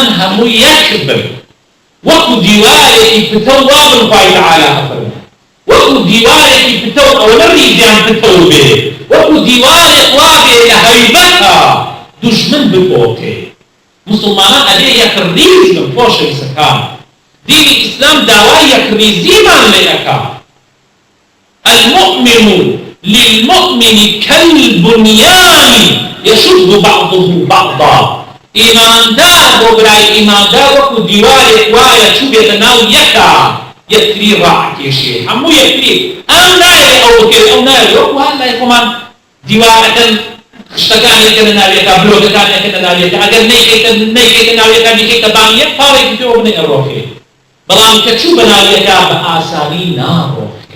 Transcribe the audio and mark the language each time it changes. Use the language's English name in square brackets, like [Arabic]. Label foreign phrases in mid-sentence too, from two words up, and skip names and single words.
[Central Kurdish] هەموو یەک بن وەکو دیوارێکی پتە وا بن خوای تەعالا ئەفەرمێ وەکو دیوارێکی پتە و ئەوە ڕیزیان پتە بێ وەکو دیوارێک وا بێ لە هەیبەتە دوژمن بپۆکێ مسلمانان ئەبێ یەک ڕیز بن خۆشەویستەکان دینی ئیسلام داوای یەکڕیزیمان لێ ئەکا [Arabic] المؤمن للمؤمن كالبنيان يشد بعضه بعضا [Central Kurdish] ئیماندار بۆ برای ئیماندار وەکو دیوارێک وایە چوبێ لە ناو یەکە یەکتری ڕائەکێشێ هەموو یەکتری ئەم نایە ئەو بکرێت ئەو نایە وەکو هەر لای خۆمان دیوارەکەن شتەکانێکە لە ناویەکە بلۆکەکانێکە لە ناویەکە ئەگەر نەیکەیتە ناویەکە بیکەیتە بام یەک پاڵێکی پێوە بنێ ئەڕۆکێ بەڵام کە چوو بە ناویەکە بە ئاسانی ناڕۆکێ